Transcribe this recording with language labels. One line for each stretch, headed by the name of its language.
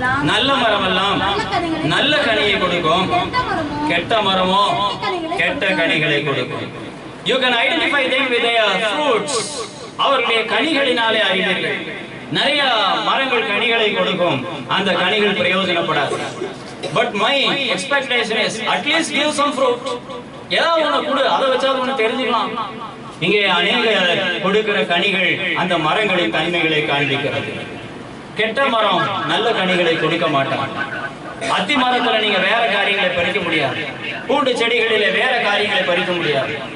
Tamil: நல்ல மரமெல்லாம் நல்ல கனியை கொடுக்கும், கெட்ட மரமோ கெட்ட கனிகளை கொடுக்கும்.
English: You can identify them with their fruits.
Tamil: அவர்களுடைய கனிகளினாலே அறிவீர்கள். நிறைய மரங்கள் கனிகளை கொடுக்கும், அந்த கனிகள் பிரயோஜனப்படாது.
English: But my expectation is at least give some fruit.
Tamil: ஏதாவது ஒண்ணு கொடு, அதை வச்சாவது ஒண்ணு தெரிஞ்சுக்கலாம். இங்கே அநேக கொடுக்கிற கனிகள் அந்த மரங்களின் தன்மைகளை காண்பிக்கிறது. கெட்ட மரம் நல்ல கனிகளை கொடுக்க மாட்டான். அத்தி மரத்துல நீங்க வேற காரியங்களை பறிக்க முடியாது, பூண்டு செடிகளிலே வேற காரியங்களை பறிக்க முடியாது.